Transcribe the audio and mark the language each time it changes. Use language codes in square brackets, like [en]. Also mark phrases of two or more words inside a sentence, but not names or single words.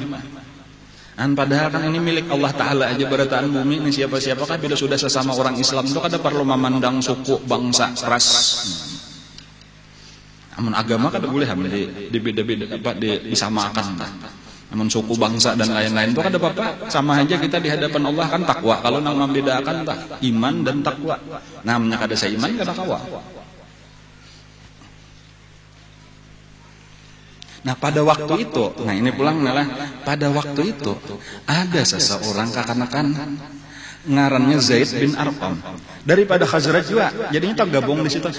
[bjn] Padahal kan ini milik Allah Ta'ala aja berataan bumi ini siapa-siapakah bila sudah sesama orang Islam itu kada perlu memandang suku, bangsa, ras. Namun agama kada boleh dibeda-beda disamakan. Namun suku, bangsa dan lain-lain itu kada apa-apa. Sama aja kita di hadapan Allah kan takwa. Kalau nang membedakan tak iman dan takwa. Namanya kada seiman kada kawa. Nah pada waktu itu, nah ini pulang adalah pada waktu itu ada seseorang kekanakan ngarannya Zaid bin Arqam daripada Khazraj juga, jadinya tak gabung di situ.